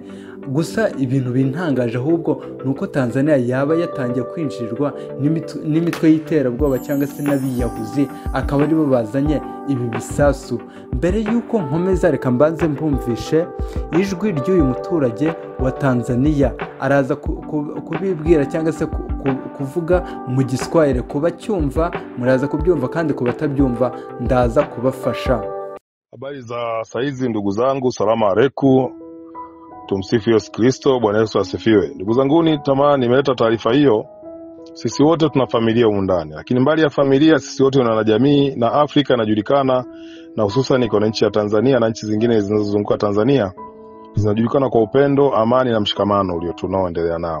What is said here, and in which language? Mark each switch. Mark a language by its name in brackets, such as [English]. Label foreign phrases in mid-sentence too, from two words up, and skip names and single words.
[Kinyarwanda] Gusa ibintu bintangaje ahubwo nuko Tanzania yaba yatangiye kwinjirirwa n'imitwe y'iterabwoba cyangwa se n'abiyahuzi, akaba aribo bazanye ibi bisasu. Mbere yuko nkomeza, reka mbanze mbumvishe ijwi ry'uyu muturage wa Tanzania. Araza kubibwira cyangwa se kuvuga mu Giswahili. Kuba cyumva muraza kubyumva, kandi kuba tabyumva ndaza kubafasha. [Swahili] Habari za saizi ndugu zangu, [Arabic] salama aleikum. [Swahili] Tumsifu Yesu Kristo, Bwana Yesu asifiwe. Ndugu zangu, nimeleta taarifa hiyo. Sisi wote tuna familia humu ndani, lakini mbali ya familia sisi wote tuna jamii, na Afrika inajulikana, na hususan iko nchi ya Tanzania na nchi zingine zinazozunguka Tanzania zinajulikana kwa upendo, amani na mshikamano ulio tunaoendelea nao.